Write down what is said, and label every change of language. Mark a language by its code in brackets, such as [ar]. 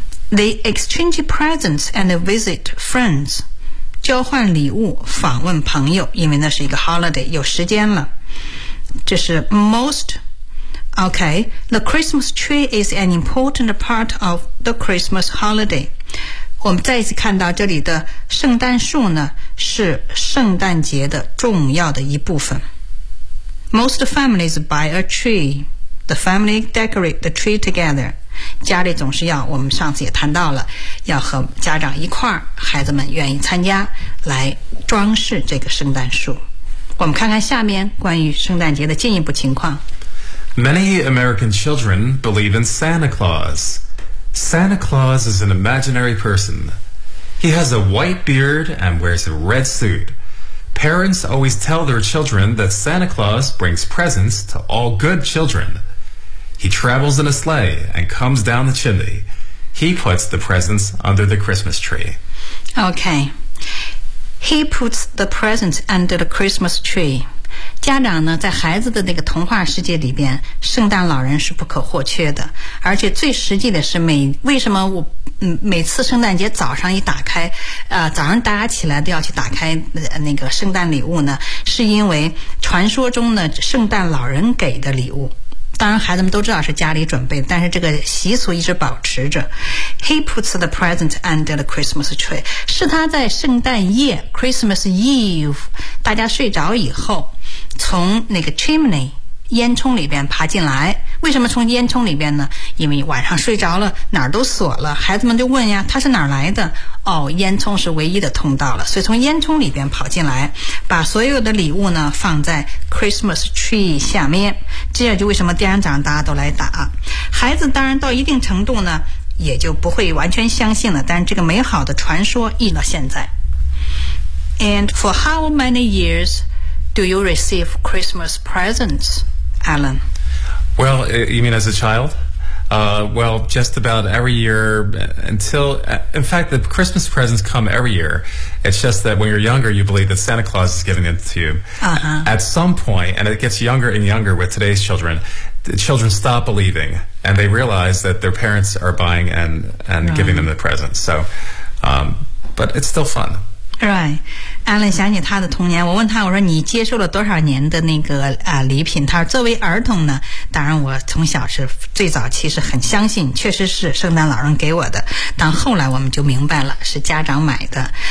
[en] They exchange presents and visit friends， [zh] 交换礼物访问朋友，因为那是一个 holiday， 有时间了。这是 [en] most。OK， The Christmas tree is an important part of the Christmas holiday。 [zh] 我们再一次看到这里的圣诞树呢，是圣诞节的重要的一部分。 [en] Most families buy a tree， The family decorate the tree together。 [zh] 家里总是要，我们上次也谈到了，要和家长一块儿，孩子们愿意参加来装饰这个圣诞树。我们看看下面关于圣诞节的进一步情况。 [en] Many American children believe in Santa Claus. Santa Claus is an imaginary person. He has a white beard and wears a red suit. Parents always tell their children that Santa Claus brings presents to all good childrenHe travels in a sleigh and comes down the chimney. He puts the presents under the Christmas tree. Okay. He puts the presents under the Christmas tree. [zh] 家长呢，在孩子的那个童话世界里边，圣诞老人是不可或缺的。而且最实际的是为什么我每次圣诞节早上一打开早上大家起来都要去打开那个圣诞礼物呢，是因为传说中呢，圣诞老人给的礼物。当然孩子们都知道是家里准备的，但是这个习俗一直保持着。 [en] He puts the present under the Christmas tree， [zh] 是他在圣诞夜 Christmas Eve 大家睡着以后，从那个 chimney 烟囱里边爬进来。为什么从烟囱里边呢？因为晚上睡着了，哪儿都锁了，孩子们就问呀，他是哪儿来的？哦，烟囱是唯一的通道了，所以从烟囱里边跑进来，把所有的礼物呢放在 Christmas tree 下面。这样就为什么第二张大家都来打。孩子当然到一定程度呢，也就不会完全相信了，但是这个美好的传说一到现在。 [en] And for how many years do you receive Christmas presents, Alan? Well, you mean as a child? Well, just about every year until... In fact, the Christmas presents come every year. It's just that when you're younger, you believe that Santa Claus is giving them to you. At some point, and it gets younger and younger with today's children, the children stop believing, and they realize that their parents are buying and giving them the presents. So, but it's still fun. Right. [zh] Alan 想起他的童年，我问他，我说你接受了多少年的那个礼品？他说作为儿童呢，当然我从小是最早期是很相信，确实是圣诞老人给我的，但后来我们就明白了是家长买的。